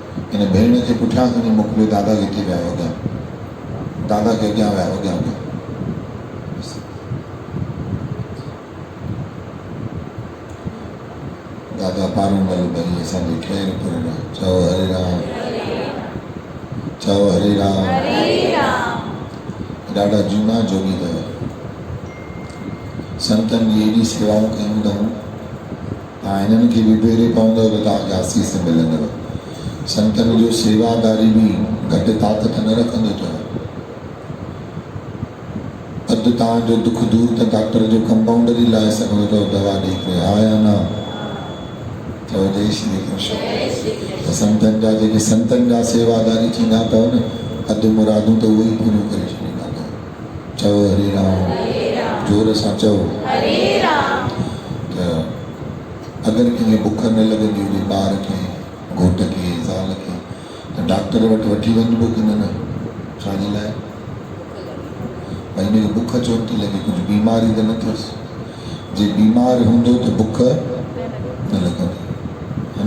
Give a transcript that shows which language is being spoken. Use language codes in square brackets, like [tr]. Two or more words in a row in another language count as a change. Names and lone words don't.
[sd] इन भेण खे पुठियां खणी मोकिलियो, दादा किथे विया हो अॻियां, दादा खे अॻियां विया हो अॻियां। दादा पारूं मल भई असांजे खैर पुर चओ हरे राम, चओ हरे राम। ॾाढा झूना जोगी अथव, संतनि जी एॾी सेवाऊं कयूं अथऊं, तव्हां हिननि खे बि बेरे पवंदव त तव्हांखे आसीस मिलंदव। संतनि जो सेवादारी बि घटि ताक़त न रखंदो अथव। अधु तव्हांजो दुख दूर त डॉक्टर जो कंपाउंडर ई लाहे सघंदो अथव दवा ॾेई करे, हा या न? चओ जय श्री कृष्ण। त संतनि जा जेके संतनि जा सेवादारी थींदा अथव न, अधु मुरादूं त उहे ई पूरियूं करे छॾींदा अथव। चओ हरे राम, जोर सां चओ हरे राम। त अगरि कंहिंखे बुख न लॻंदी हुजे, ॿार खे, घोट खे, ज़ाल खे, त डॉक्टर वटि वठी वञिबो की न? छाजे लाइ? भई हिनखे बुख छो थी लॻे, कुझु बीमारी त न अथसि? जे बीमार हूंदो त बुख न लॻंदी, है न?